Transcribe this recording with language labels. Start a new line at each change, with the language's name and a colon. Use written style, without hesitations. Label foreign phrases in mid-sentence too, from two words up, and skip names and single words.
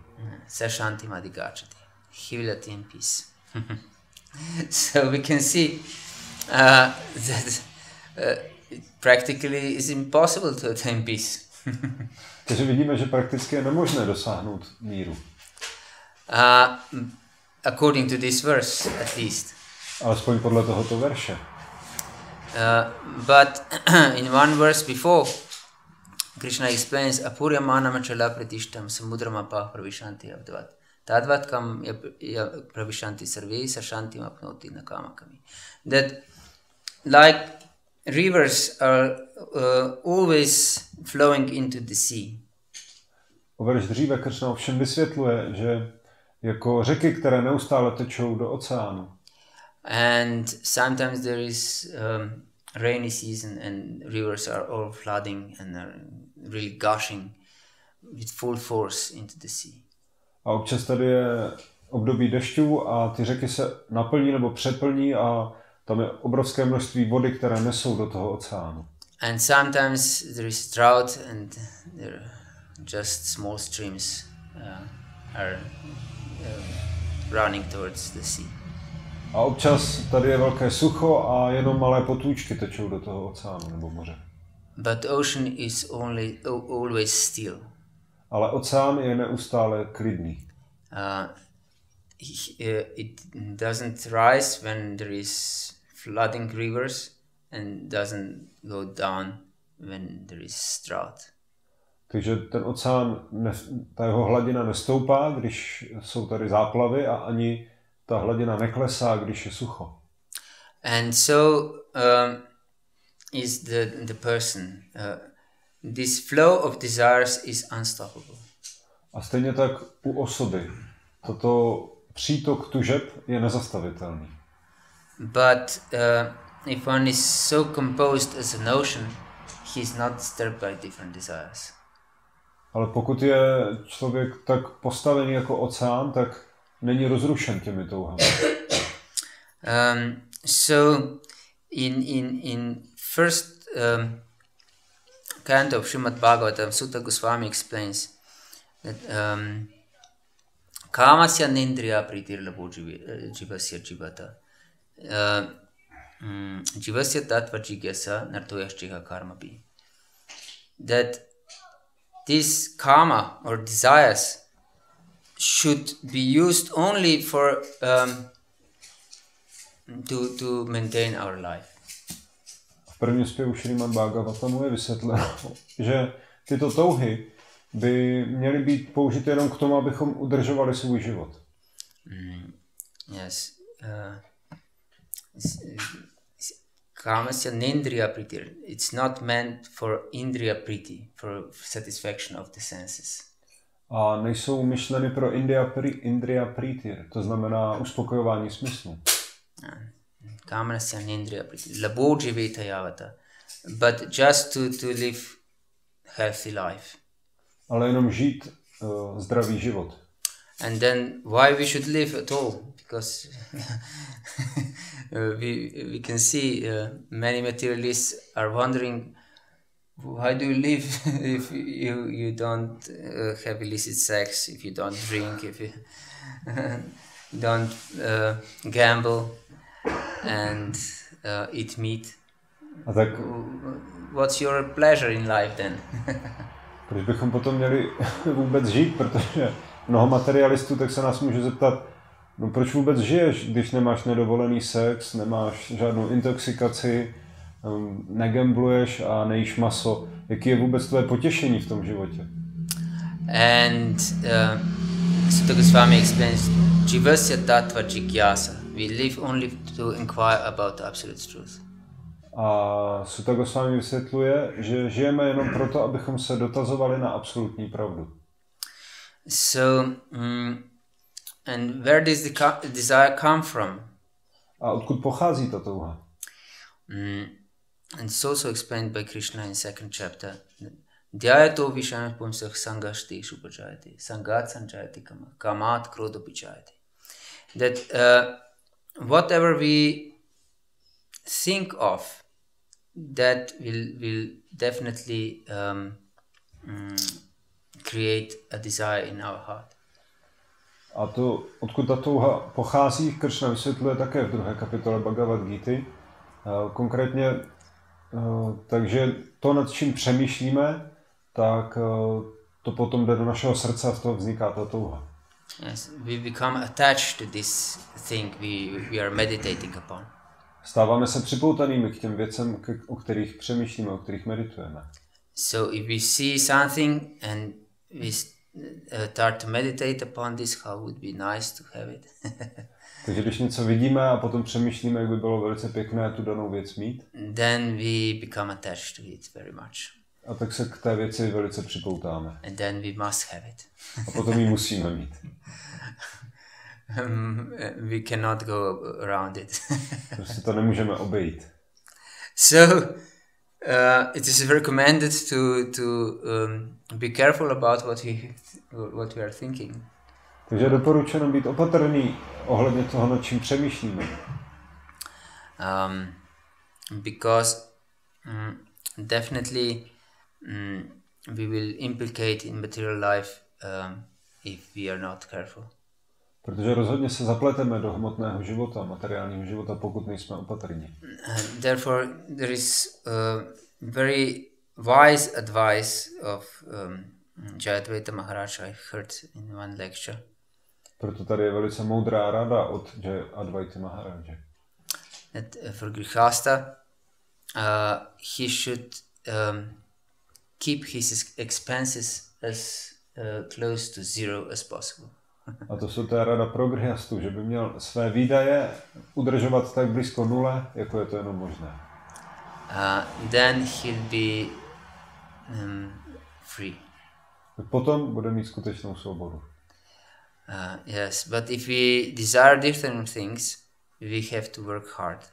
Sanskrit: Sashanti madhigachati.
English: He will attain peace. So we can see that practically is impossible to attain peace.
Czech: Takže vidíme, že prakticky je nemožné dosáhnout míru.
English: According to this verse, at least.
Czech: Alespoň podle tohoto verše.
English: But in one verse before, Krishna explains
Sanskrit: Apuryamana machala pratishtam samudramapah pravishanti abdvat tadvat kam pravishanti sarve sashanti apnoti nakamakami.
English: That like rivers are always flowing into the sea.
Czech: O verš dříve Kršna ovšem vysvětluje, že jako řeky, které neustále tečou do oceánu.
English: And sometimes there is rainy season and rivers are all flooding and are really gushing with full force into the sea.
Czech: A občas tady je období dešťů a ty řeky se naplní nebo přeplní a tam je obrovské množství vody, které nesou do toho oceánu.
English: And sometimes there is drought and there are just small streams are running towards the sea.
Czech: A občas tady je velké sucho a jenom malé potůčky tečou do toho oceánu nebo moře.
English: But ocean is always still.
Czech: Ale oceán je neustále klidný.
English: It doesn't rise when there is flooding rivers and doesn't go down when there is drought.
Czech: Takže ten oceán, ta jeho hladina nestoupá, když jsou tady záplavy a ani ta hladina neklesá, když je sucho.
English: And so is the person. This flow of desires is unstoppable.
Czech: A stejně tak u osoby. Toto přítok tužeb je nezastavitelný.
English: But if one is so composed as an ocean, he is not disturbed by different desires.
Czech: Ale pokud je člověk tak postavený jako oceán, tak není rozrušen těmi touhami.
English: So in first canto of Srimad Bhagavatam, Sutta Goswami explains that
Sanskrit: kamasya nindriya pritir labho jivasya jivata jivasya tattva jigyasa nartoyashchiha karmapi.
English: That this karma or desires should be used only for to maintain our life.
Czech: V prvním zpěvu Srimad Bhagavatamu je vysvětleno, že tyto touhy by měly být použity jenom k tomu, abychom udržovali svůj život.
English: Yes.
Sanskrit: Kamasya nindriya pritir.
English: It's not meant for
Sanskrit: indriya priti,
English: for satisfaction of the senses.
Czech: A nejsou myšleny pro
Sanskrit: indriya pritir,
Czech: to znamená uspokojování smyslu.
Sanskrit: Kamasya nindriya priti. Labho jiveta yavata.
English: But just to live healthy life.
Czech: Ale jenom žít zdravý život.
English: And then why we should live at all? Because we can see many materialists are wondering, why do you live if you don't have illicit sex, if you don't drink, if you don't gamble and eat meat?
Czech: A tak
English: what's your pleasure in life then?
Czech: Proč bychom potom měli vůbec žít, protože mnoho materialistů tak se nás může zeptat, no proč vůbec žiješ, když nemáš nedovolený sex, nemáš žádnou intoxikaci, negambluješ a nejíš maso. Jaký je vůbec tvoje potěšení v tom životě?
English: And Sutta Goswami explains,
Sanskrit: Jivasya tattva jigyasa.
English: We live only to inquire about the absolute truth.
Czech: A Sutta Goswami vysvětluje, že žijeme jenom proto, abychom se dotazovali na absolutní pravdu.
English: So, and where does the desire come from?
Czech: A odkud pochází ta touha?
English: And it's also explained by Krishna in second chapter.
Sanskrit: Dhyayato vishana pumsah sangashti shupajayati sangat sanjayati kamat krodha pichayati.
English: That whatever we think of, that will definitely create a desire in our heart.
Czech: A to, odkud ta touha pochází, Krishna vysvětluje také v 2. kapitole Bhagavad Gity. Konkrétně, takže to, nad čím přemýšlíme, tak to potom jde do našeho srdce a z toho vzniká ta touha.
English: Yes, we become attached to this thing we are meditating upon.
Czech: Stáváme se připoutanými k těm věcem, o kterých přemýšlíme, o kterých meditujeme.
English: So if we see something and we start to meditate upon this, how would be nice to have it.
Czech: Takže když něco vidíme a potom přemýšlíme, jak by bylo velice pěkné tu danou věc mít,
English: then we become attached to it very much.
Czech: A tak se k té věci velice připoutáme.
English: And then we must have it.
Czech: A potom ji musíme mít.
English: We cannot go around it.
Czech: Prostě to nemůžeme obejít.
English: So it is recommended to be careful about what we are thinking.
Czech: Takže je doporučeno být opatrný ohledně toho, nad čím přemýšlíme.
English: Because definitely we will implicate in material life if we are not careful.
Czech: Protože rozhodně se zapleteme do hmotného života, materiálního života, pokud nejsme opatrní.
English: Therefore, there is very wise advice of Jayadvaita Maharaj I heard in one lecture.
Czech: Proto tady je velice moudrá rada od Jayadvaita Maharaje.
English: That for Grihasta, he should keep his expenses as close to zero as possible.
Czech: A to jsou ta rada pro grihastů, že by měl své výdaje udržovat tak blízko nule, jako je to jenom možné.
English: Then he'll be free.
Czech: Potom bude mít skutečnou svobodu.
English: Yes, but if we desire different things, we have to work hard.